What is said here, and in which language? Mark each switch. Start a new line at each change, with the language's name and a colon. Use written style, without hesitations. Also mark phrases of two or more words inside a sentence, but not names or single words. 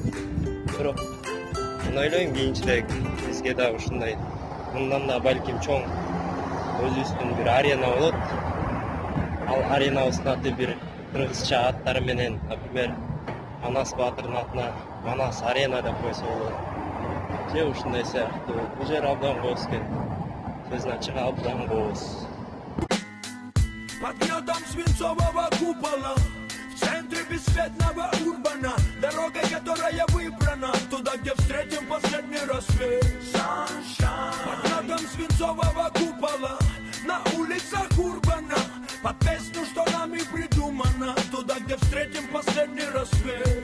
Kyrgyz: Бирок мен ойлойм кийинчерээк бизге да ушундай мындан да балким чоң өзүбүздүн бир арена болот. Ал аренабыздын аты бир кыргызча аттары менен, например, Манас Баатырдын атына Манас арена деп койсо болот. Же ушундай сыяктуу. Бул жер абдан кооз экен. Сөзүн ачык абдан кооз.
Russian: Под гнетом свинцового купола, в центре бесцветного урбана, дорога, которая выбрана, туда, где встретим последний рассвет. Под гнетом свинцового купола, на улицах урбана, под песню, что нами придумана, туда, где встретим последний рассвет.